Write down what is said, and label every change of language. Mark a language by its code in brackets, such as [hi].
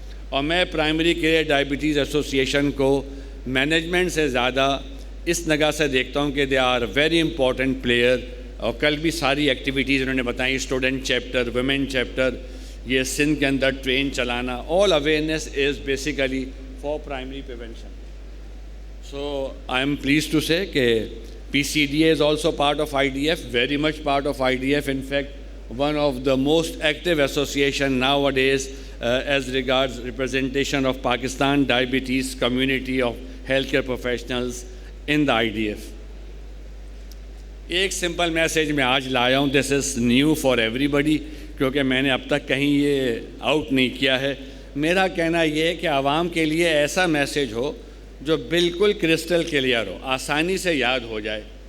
[ur] اور میں primary care diabetes association کو مینجمنٹ سے زیادہ اس نگاہ سے دیکھتا ہوں کہ [en] They are very important player. [ur] اور کل بھی ساری ایکٹیویٹیز انہوں نے بتائیں, اسٹوڈنٹ چیپٹر, ویمن چیپٹر, یہ سندھ کے اندر ٹرین چلانا, [en] All awareness is basically for primary prevention. So I am pleased to say کہ PCDA is also part of IDF, very much part of IDF. In fact, one of the most active association nowadays as regards representation of Pakistan diabetes community of healthcare professionals in the IDF. [ur] ایک simple message میں آج لایا ہوں, [en] this is new for everybody, [ur] کیونکہ میں نے اب تک کہیں یہ آؤٹ نہیں کیا ہے. میرا کہنا یہ ہے کہ عوام کے لیے ایسا میسیج ہو جو بالکل کرسٹل کلیئر ہو, آسانی سے یاد ہو جائے.